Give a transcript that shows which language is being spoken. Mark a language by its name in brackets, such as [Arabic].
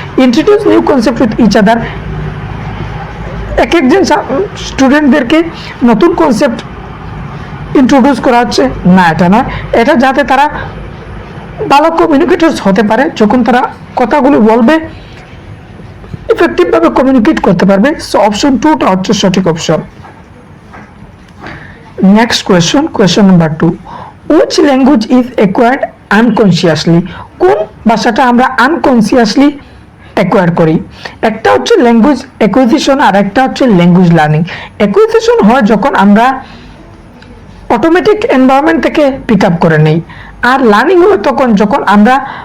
[English] introduce new concept with each other, [Bangla] এক একজন স্টুডেন্টদেরকে নতুন কনসেপ্ট ইন্ট্রোডিউস করা হচ্ছে না, এটা নয়। এটা যাতে তারা ভালো কমিউনিকেটরস হতে পারে, যখন তারা কথাগুলো বলবে ইফেক্টিভভাবে কমিউনিকেট করতে পারবে। সো অপশন 2টা হচ্ছে সঠিক option. [English] Next question, question number 2. Which language is acquired unconsciously? [Bangla] কোন ভাষাটা আমরা আনকনসিয়াসলি অ্যাকোয়ার করি? একটা হচ্ছে ল্যাঙ্গুয়েজ অ্যাকুইজিশন আর একটা হচ্ছে ল্যাঙ্গুয়েজ লার্নিং। অ্যাকুইজিশন হয় যখন আমরা অটোমেটিক এনভায়রনমেন্ট থেকে পিক আপ করে নেই, আর লার্নিং হয় তখন যখন আমরা